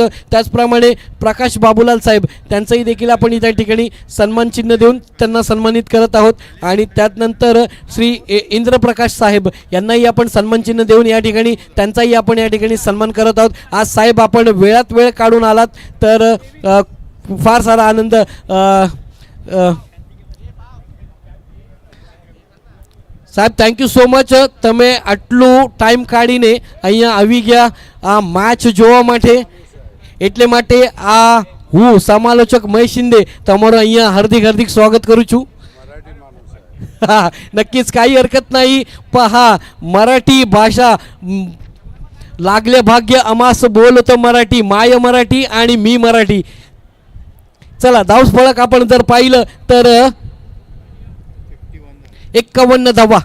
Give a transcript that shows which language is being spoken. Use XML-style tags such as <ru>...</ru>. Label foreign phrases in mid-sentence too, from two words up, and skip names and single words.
<mr>त्याचप्रमाणे प्रकाश बाबूलाल साहेब त्यांचाही देखील आपण त्या ठिकाणी सन्मान चिन्ह देऊन त्यांना सन्मानित करत आहोत. आणि त्यानंतर श्री इंद्रप्रकाश साहेब यांनाही आपण सन्मान चिन्ह देऊन या ठिकाणी त्यांचाही आपण या ठिकाणी सन्मान करत आहोत. आज साहेब आपण वेळात वेळ काढून आलात तर फार सारा आनंद.</mr> <en>સાહેબ thank you so much.</en> <gu>તમે આટલું ટાઈમ કાઢીને અહીંયા આવી ગયા આ મેચ જોવા માટે. એટલે માટે આ હું સમાલોચક મહેશ शिंदे તમારું અહીંયા હાર્દિક હાર્દિક स्वागत કરું છું.</gu> <mr>હા नक्कीच काही हरकत नाही. पहा मराठी भाषा लागले भाग्य अमास बोलतो मराठी, माय मराठी आणि मी मराठी. चला धावस फळक आपण जर पाहिलं तर 51 धावा.</mr>